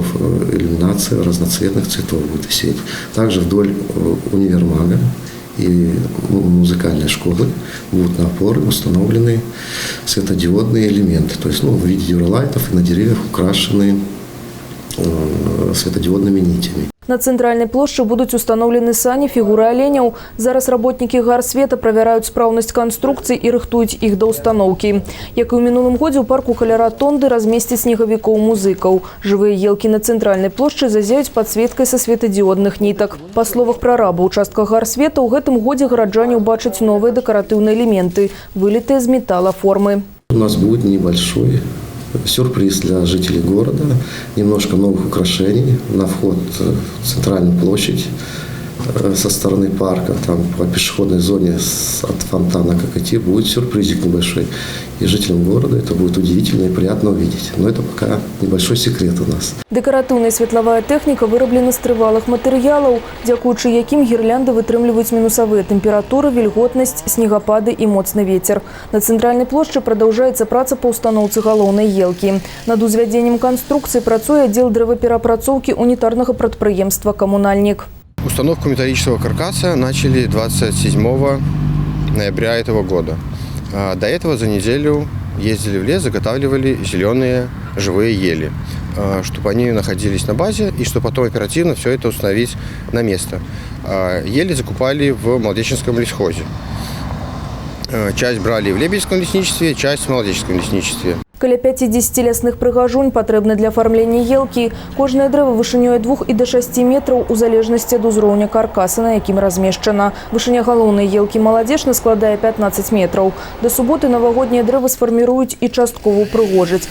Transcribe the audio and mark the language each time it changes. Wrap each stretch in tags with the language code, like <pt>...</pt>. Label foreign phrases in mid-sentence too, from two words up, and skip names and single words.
<ru>Иллюминация разноцветных цветов будет висеть. Также вдоль универмага и музыкальной школы будут на опоры установлены светодиодные элементы. То есть в виде дюралайтов и на деревьях украшены светодиодными нитями.</ru> <be>На цэнтральнай плошчы будуць устаноўлены сані, фігуры аленяў. Зараз работнікі гарсвета правяраюць спраўнасць канструкцый і рыхтуюць іх да ўстаноўкі. Як і ў мінулым годзе, у парку каля ратонды размесцяць снегавікоў-музыкаў. Жывыя елкі на цэнтральнай плошчы зазяюць падсветкай са светадиодных нітак. Па словах прараба участка гарсвета, у гэтым годзе гараджане ўбачаць новыя дэкаратыўныя элементы, вылітыя з металла-формы.</be> <ru>У нас будет небольшой сюрприз для жителей города. Немножко новых украшений на вход в центральную площадь со стороны парка. Там по пешеходной зоне от фонтана Кокоти будет сюрпризик небольшой. И жителям города это будет удивительно и приятно увидеть. Но это пока небольшой секрет у нас.</ru> <be>Дэкаратыўная светлавая тэхніка выраблена з трывалых матэрыялаў, дзякуючы якім гірлянды вытрымліваюць мінусавыя тэмпературы, вільготнасць, снегапады і моцны вецер. На цэнтральнай плошчы прадаўжаецца праца па ўстаноўцы галоўнай елкі. Над узвядзеннем канструкцыі працуе аддзел дрэваперапрацоўкі унітарнага прадпрыемства «Коммунальник».</be> <ru>Установку металлического каркаса начали 27 ноября этого года. До этого за неделю ездили в лес, заготавливали зеленые живые ели, чтобы они находились на базе и чтобы потом оперативно все это установить на место. Ели закупали в Молодеченском лесхозе. Часть брали в Лебедевском лесничестве, часть в Молодеченском лесничестве.</ru> <be>Каля 50 лясных прыгажунь патрэбны для афармлення елкі. Кожнае дрэва вышынёй ад 2 і да 6 метраў у залежнасці ад узроўня каркаса, на якім размешчана. Вышыня галоўнай елкі Маладзечна складае 15 метраў. Да суботы навагоднія дрэвы сфарміруюць і часткова ўпрыгожаць.</be>